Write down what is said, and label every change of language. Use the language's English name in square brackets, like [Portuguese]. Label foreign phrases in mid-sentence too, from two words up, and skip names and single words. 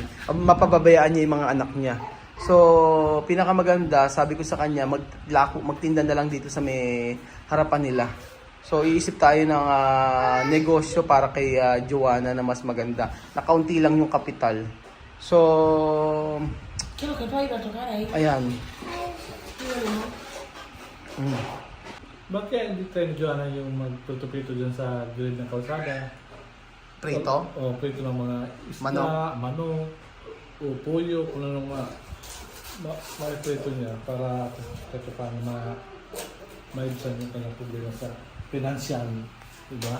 [Filipino] Mapababayaan niya yung mga anak niya. So, pinakamaganda, sabi ko sa kanya, magtinda na lang dito sa may harapan nila. So, iisip tayo ng negosyo para kay Joanna na mas maganda. Na kaunti lang yung kapital. So, [Spanish] Quiero que tú vayas a tocar ahí. [Filipino] ayan. Bakit hindi tayo Joanna yung magprito-prito dyan sa gilid ng kalsada? Prito? O prito ng mga isda, Manok. manok. o pollo, kung anong ma-prito niya para kahit paano maibsan yung kanyang problema sa financial, diba?